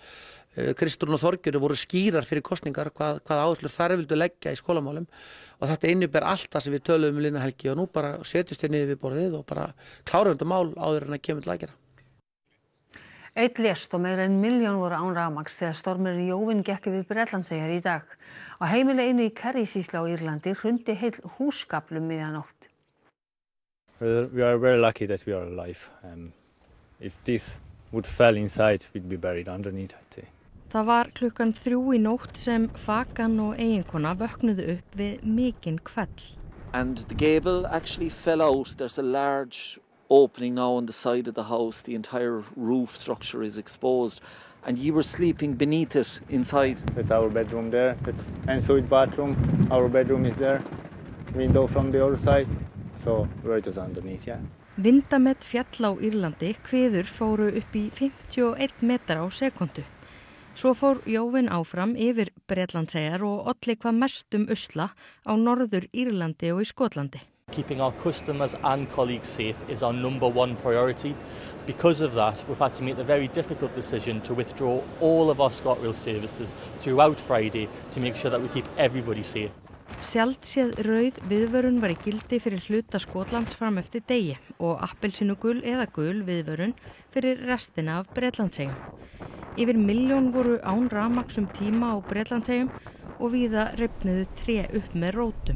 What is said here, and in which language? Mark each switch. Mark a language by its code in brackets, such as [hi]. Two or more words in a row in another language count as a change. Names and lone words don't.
[is] Kristrún og Þorgerður voru skýrar fyrir kosningar hvað áherslur þar vildu leggja í skólamálum og þetta inniber allt það sem við töluðum liðna helgi og nú bara setjumst við niður við borðið og bara klárum þetta mál áður en að kemur til aðgerða. Einn lést og meira en 1 milljón voru án rafmagns þegar stormurinn Jóvin gekk yfir Bretlandseyjar í dag. Á heimili einu í Kerry-sýslu á Írlandi hrundi heill húsgafl miðjanótt. [en] We are very lucky that we are alive. If this would fall inside, we'd be buried underneath, I'd say. [is] Það var klukkan 3 í nótt sem Fagan og eiginkona vöknuðu upp við mikinn hvell. [en] And the gable actually fell out. There's a large opening now on the side of the house. The entire roof structure is exposed and you were sleeping beneath it inside. That's our bedroom there. That's ensuite bathroom. Our bedroom is there. Window from the other side. So we're just underneath, yeah. [is] Vindamet fjall á Írlandi, hviður fóru upp í 51 metra á sekúndu. Svo fór Jóvin áfram yfir Bretlandseyjar og olli hvað mestum usla á norður Írlandi og í Skotlandi. [en] Keeping our customers and colleagues safe is our number one priority. Because of that, we've had to make the very difficult decision to withdraw all of our ScotRail services throughout Friday to make sure that we keep everybody safe. [is] Sjaldséð rauð viðvörun var í gildi fyrir hluta Skotlands fram eftir degi og appelsínugul eða gul viðvörun fyrir restina af Bretlandseyjum. Yfir 1 milljón voru án rafmagns tíma á Bretlandseyjum og víða rifnuðu tré upp með rótum.